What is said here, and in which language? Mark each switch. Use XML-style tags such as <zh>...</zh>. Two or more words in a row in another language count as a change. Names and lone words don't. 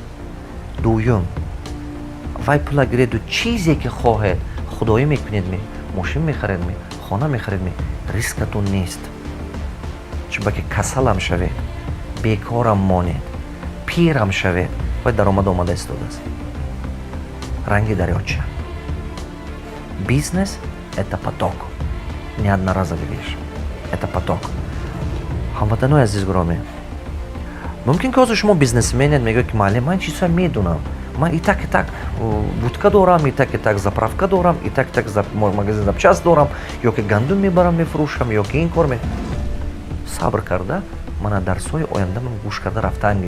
<tg>Дуюм вай пула гиреду чизе ки хоҳед худоӣ мекунедми, мошин мехаредми, хона мехаредми, рискатон нест. Чунки ки касалам шавед, бекорам монед, пирам шавед, вай даромад омада истодааст. Ранги дарёча.</tg> <ru>Бизнес – это поток. Не одноразовый вещь. Это поток.</ru> <tg>ҳамватанои азиз гуроми, мумкин ки ҳозир шумо бизнесменед, мегӯед ки маълим ман чизҳоро медонам, ман</tg> <ru>и так</ru> <tg>будка дорам,</tg> <ru>и так</ru> <tg>заправка дорам,</tg> <ru>и так</ru> <tg>магазин запчаст дорам, ё ки гандум мебарам мефурӯшам, ё ки ин кор сабр карда мана дарсҳои оянда ман гӯш карда рафтаам.</tg>